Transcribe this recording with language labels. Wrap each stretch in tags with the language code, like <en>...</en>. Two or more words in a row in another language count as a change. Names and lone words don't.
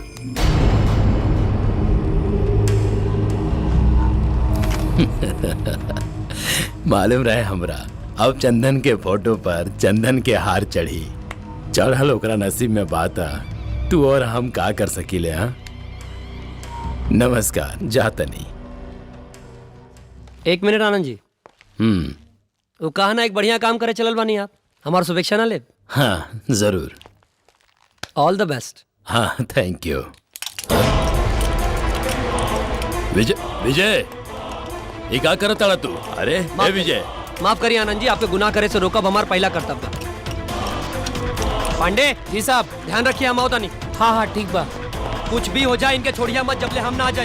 <bho>मालूम रहे हमरा, अब चंदन के फोटो पर चंदन के हार चढ़ी, चढ़ल ओकरा नसीब में बात आ। तू और हम का कर सकीले? हाँ नमस्कार, जातनी। 1 मिनट आनंद जी। वो कहा ना एक बढ़िया काम करे चलल बानी आप, हमार शुभेच्छा ना ले। हाँ जरूर।</bho> <en>All the best. हाँ thank you.</en> <bho>विजय, विजय ये का करत ताड़ा तू? अरे ए विजय, माफ करिए आनंद जी, आपके गुनाह करे से रोकब हमार पहला कर्तव्य। पांडे जी साहब, ध्यान रखिए, हम आवता नहीं। हाँ हाँ ठीक बा। कुछ भी हो जाए इनके छोड़िया मत जबले हम ना जाई।</bho>